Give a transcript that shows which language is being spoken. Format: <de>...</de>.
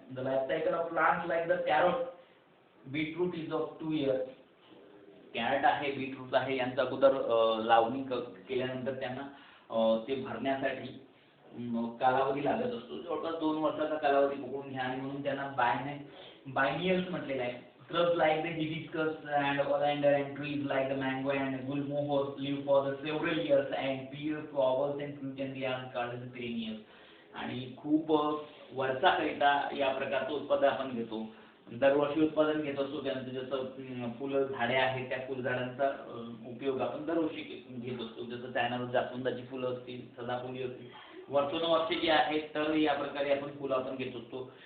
<en>The life cycle of plants like the carrot, beetroot is of 2 years.</en> <mr>Crate आहे, beetroot आहे यांचा अगोदर लावणी केल्यानंतर त्यांना ते भरण्यासाठी कालावधी लागत असतो. जवळपास 2 वर्षाचा कालावधी बघून घ्या आणि म्हणून त्यांना बायनियल्स म्हटलेलं आहे.</mr> <en>Shrubs like the hibiscus and oleander and trees like the mango and gulmohar live for the several years and bear flowers and fruit and they are called as perennials.</en> <mr>आणि खूप वर्षाकरिता या प्रकारचं उत्पादन आपण घेतो. दरवर्षी उत्पादन घेत असतो. त्यांचं जसं फुलं झाडे आहेत त्या फुलझाडांचा उपयोग आपण दरवर्षी घेत असतो. जसं त्यानं जास्वंदाची फुलं असतील, सदाफुली असतील, वर्षानुवर्षे जी आहेत तर या प्रकारे आपण फुलं आपण घेत असतो.</mr>